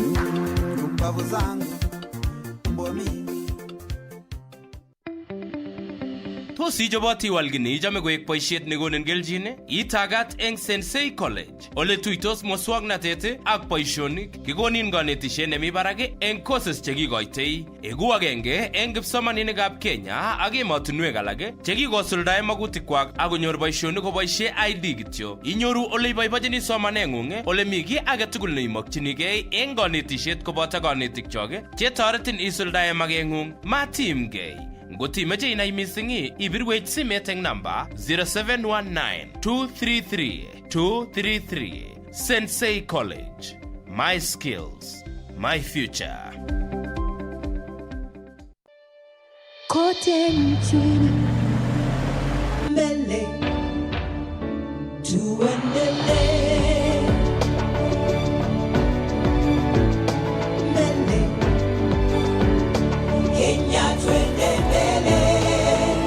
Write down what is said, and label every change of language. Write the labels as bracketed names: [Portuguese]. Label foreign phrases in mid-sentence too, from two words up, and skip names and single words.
[Kalenjin] Tos ijoboti walgini ijame koek boisiet nekonin keljin itagat eng Sensei College ole tuitos muswoknatet ak boisionik kikonin kanetisiet nemi barak eng courses chekikoitoi eku agenge eng kipsomaninikab Kenya ak emotinwek alak chekikosuldae magutikwak ak konyor boisionik koboisie ID kityo. Inyoru ole iboibojini somaneng'ung ole mi ki age tugul neimokchinigei eng kanetisiet koboto kanetikchok chetoretin isuldae mageng'ung. Matimgei. Ngotimeche inai mising ibirwech simet eng namba 0719-233-233. [English] Sensei College. My skills, my future. [Swahili] Kote nchini mbele tuendelee mbele Kenya twende mbele